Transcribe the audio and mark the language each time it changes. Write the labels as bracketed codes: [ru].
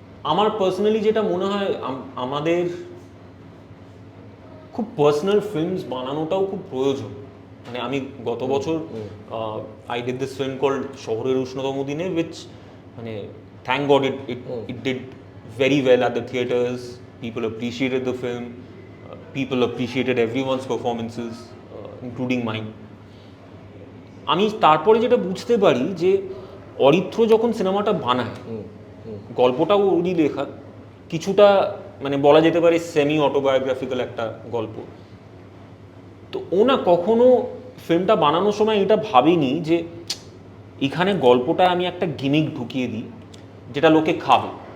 [bn] আমার পার্সোনালি যেটা মনে হয় আমাদের খুব পার্সোনাল ফিল্মস বানানোটাও খুব প্রয়োজন। মানে আমি গত বছর [en] I did this film called Shohorer Ushnotomo Dine, which মানে thank God it did very well at the theaters. People appreciated the film. People appreciated everyone's performances, including mine. [bn] আমি তারপরে যেটা বুঝতে পারি যে অরিত্র যখন সিনেমাটা বানায়, গল্পটাও ওরই লেখা, কিছুটা মানে বলা যেতে পারে সেমি অটোবায়োগ্রাফিক্যাল একটা গল্প। তো ও না কখনো ফিল্মটা বানানোর সময় এটা ভাবিনি যে এখানে গল্পটা আমি একটা গিমিক ঢুকিয়ে দিই যেটা লোকে খাবে।